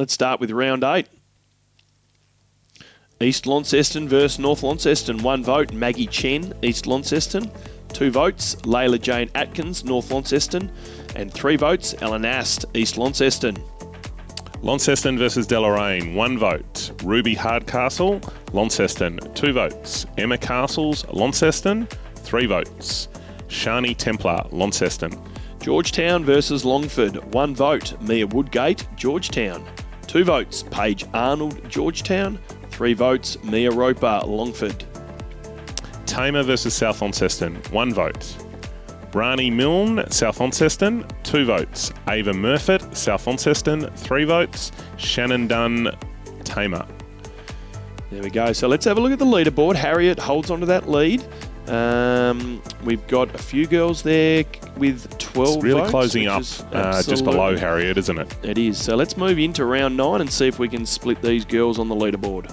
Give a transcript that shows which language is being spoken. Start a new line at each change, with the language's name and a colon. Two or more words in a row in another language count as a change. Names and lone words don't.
English: Let's start with round 8. East Launceston versus North Launceston. 1 vote, Maggie Chen, East Launceston. 2 votes, Layla Jane Atkins, North Launceston. And 3 votes, Ellen Ast, East Launceston. Launceston versus Deloraine. 1 vote, Ruby Hardcastle, Launceston. 2 votes, Emma Castles, Launceston. 3 votes, Shani Templar, Launceston. Georgetown versus Longford. 1 vote, Mia Woodgate, Georgetown. 2 votes, Paige Arnold, Georgetown. 3 votes, Mia Roper, Longford. Tamar versus South Launceston. 1 vote, Rani Milne, South Launceston. 2 votes, Ava Murfitt, South Launceston. 3 votes, Shannon Dunn, Tamar. There we go. So let's have a look at the leaderboard. Harriet holds onto that lead. We've got a few girls there with 12 It's really votes, closing which up is just below absolutely- Harriet, isn't it? It is. So let's move into round 9 and see if we can split these girls on the leaderboard.